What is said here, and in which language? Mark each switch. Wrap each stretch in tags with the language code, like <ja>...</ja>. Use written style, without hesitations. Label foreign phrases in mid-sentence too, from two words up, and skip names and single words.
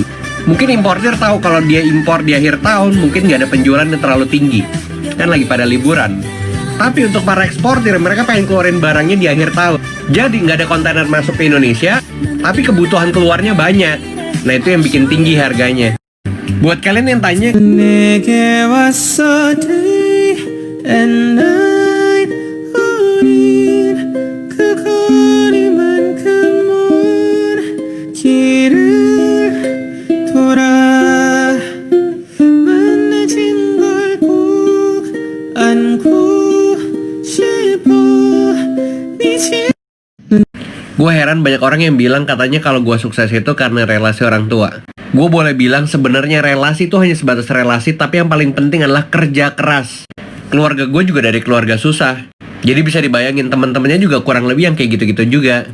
<id>Mungkin importer tahu kalau dia impor di akhir tahun, mungkin nggak ada penjualan yang terlalu tinggi. Kan lagi pada liburan. Tapi untuk para eksportir, mereka pengen keluarin barangnya di akhir tahun. Jadi nggak ada kontainer masuk ke Indonesia, tapi kebutuhan keluarnya banyak. Nah itu yang bikin tinggi harganya. Buat kalian yang tanya,</id> <ko>내게 왔어</ko> <en>day and night.</en> <ko>우린 그 거리만큼 먼 길을 돌아 만나진 걸 꼭 안고</ko> <id>gue heran banyak orang yang bilang katanya kalau gue sukses itu karena relasi orang tua. Gue boleh bilang sebenarnya relasi itu hanya sebatas relasi, tapi yang paling penting adalah kerja keras. Keluarga gue juga dari keluarga susah. Jadi bisa dibayangin teman-temannya juga kurang lebih yang kayak gitu-gitu juga.</id>